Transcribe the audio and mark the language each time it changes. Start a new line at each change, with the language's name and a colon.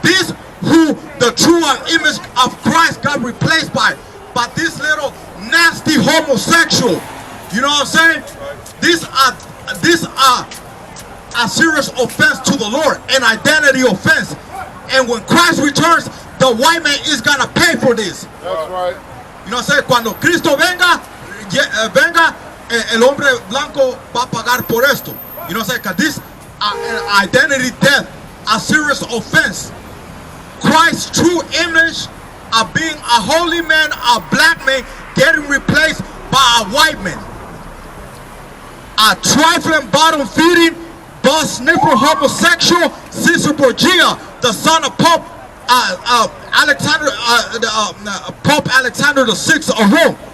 English: This who the true image of Christ got replaced by this little nasty homosexual. You know what I'm saying? Right. This a serious offense to the Lord, an identity offense. And when Christ returns, the white man is gonna pay for this. That's right. You know what I'm saying?
Spanish: Cuando Cristo venga, el hombre blanco va a pagar por esto.
English: You know what I'm saying? Because this an identity death, a serious offense. Christ's true image of being a holy man, a black man, getting replaced by a white man. A trifling, bottom-feeding, bus-sniffer homosexual, Caesar Borgia, the son of Pope Pope Alexander VI of Rome.